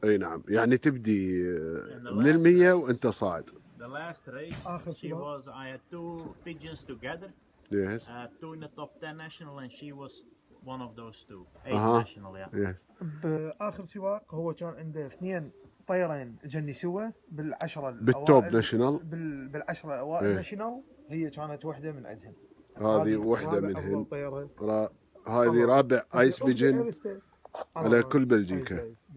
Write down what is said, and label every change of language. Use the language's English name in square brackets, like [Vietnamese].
[Arabic] اي نعم، يعني تبدي من 100 وانت صاعد. [English] The last race, I had 2 pigeons together. Yes. 2 in the top 10 national, and she was one of those 2. 8 national, yeah. Yes. [Arabic] بآخر سباق هو كان عنده 2 طيرين جني سوا بالعشرة بالتوب ناشونال. بالعشرة الاوائل ناشونال، هي كانت وحده من عندهم. هذه وحده منهم. هذه رابع ايس بيجن على كل بلجيكا.